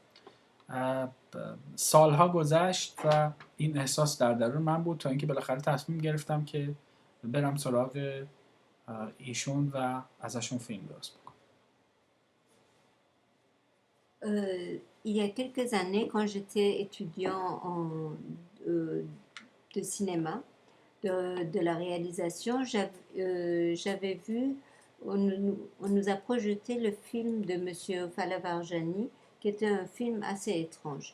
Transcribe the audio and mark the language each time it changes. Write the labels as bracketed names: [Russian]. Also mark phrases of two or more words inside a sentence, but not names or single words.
[Persian] سالها گذشت و این احساس در درون من بود تا اینکه بالاخره تصمیم گرفتم که برم سراغ ایشون و ازشون فیلم درست بکنم. [French] Il y a quelques années, quand j'étais étudiant de cinéma, de la réalisation, j'avais vu, on nous a projeté le film de Monsieur Falavarjani, qui était un film assez étrange.